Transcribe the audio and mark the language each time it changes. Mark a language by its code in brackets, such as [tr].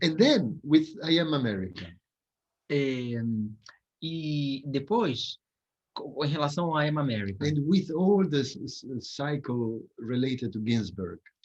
[en] And then, with I Am America. [pt] E depois, em relação a I Am America, [en] And with all the cycle related to Ginsberg.